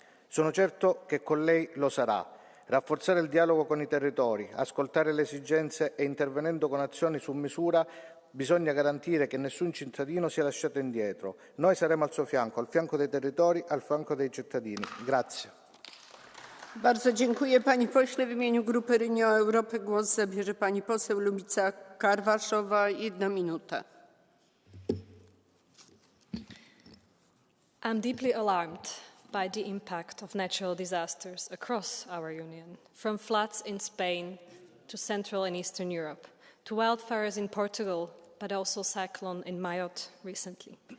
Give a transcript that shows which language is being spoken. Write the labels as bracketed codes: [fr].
[it] Sono certo che con lei lo sarà. Rafforzare il dialogo con i territori, ascoltare le esigenze e intervenendo con azioni su misura, bisogna garantire che nessun cittadino sia lasciato indietro. Noi saremo al suo fianco, al fianco dei territori, al fianco dei cittadini. Grazie. [pl] Bardzo dziękuję pani pośle. W imieniu Grupy Renew Europy głos zabierze pani poseł Lubica Karwaszowa, 1 minuta. [en] I'm deeply alarmed by the impact of natural disasters across our Union, from floods in Spain to Central and Eastern Europe, to wildfires in Portugal, but also cyclone in Mayotte recently.